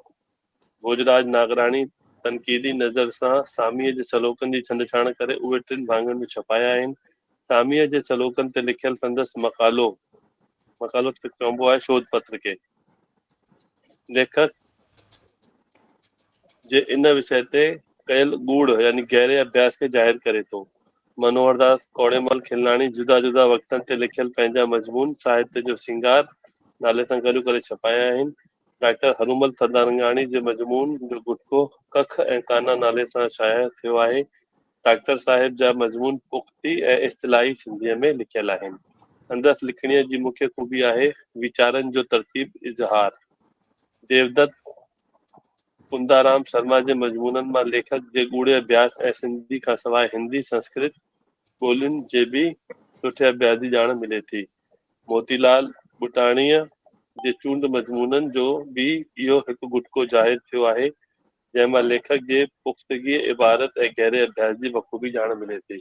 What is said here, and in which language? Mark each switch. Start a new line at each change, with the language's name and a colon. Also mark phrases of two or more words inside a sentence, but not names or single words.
Sindhi: भोजराज नागराणी तनक़ीदी नज़र सां सामीअ जे सलोकनि जी छंछाण करे उहे 3 भाङनि में छपाया आहिनि। सामीअ जे सलोकनि ते लिखियल संदसि मक़ालो चइबो आहे शोध पत्र खे लेखक जे इन विषय ते कयल गूढ़ यानी गहरे अभ्यास खे ज़ाहिर करे थो। मनोहर दास कौड़ेमल खिलनाणी जुदा जुदा वक़्तनि ते लिखियल पंहिंजा मज़मून साहित्य जो सिंगार नाले सां गॾु करे छपाया आहिनि। डॉक्टर हनुमल थदारंगाणी जे मज़मून जो गुटको कख ऐं काना नाले सां शाया थियो आहे। डॉक्टर साहिब जा मज़मून पुख़्ती ऐं इस्तिलाही सिंधीअ में लिखियल आहिनि। संदसि लिखणीअ जी मुख्य ख़ूबी आहे वीचारनि जो तरतीब इज़हार। देवदत्त कुंदाराम शर्मा जे मज़मूननि मां लेखक जे गूढ़े अभ्यास ऐं सिंधी खां सवाइ हिंदी, संस्कृत ॿोलियुनि जे बि सुठे अभ्यास जी ॼाण मिले थी। मोतीलाल बुटाणीअ जे चूंड मज़मूननि जो बि इहो हिकु गुटको ज़ाहिर थियो आहे, जंहिंमां लेखक जे पुख़्तगी इबारत ऐं गहरे अभ्यास जी बख़ूबी ॼाण मिले थी।